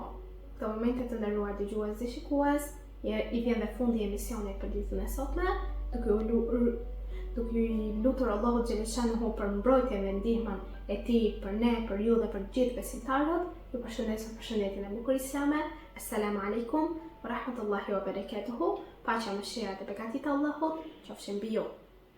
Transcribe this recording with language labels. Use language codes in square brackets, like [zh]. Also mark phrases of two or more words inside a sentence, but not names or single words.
[sq] Në momente të nderuar dëgjues dhe shikues, i vjen dhe fundi i emisionit për ditën e sotme, duke i lutur Allahut xhaleshanhu për mbrojtjen dhe ndihmën e tij për ne, për ju dhe për gjithë besimtarët. Ju përshëndes me përshëndetjen e bukur islame. [ar] السلام عليكم ورحمة الله وبركاته. [sq] Paqja, mëshira dhe begatit e Allahut qofshin mbi ju.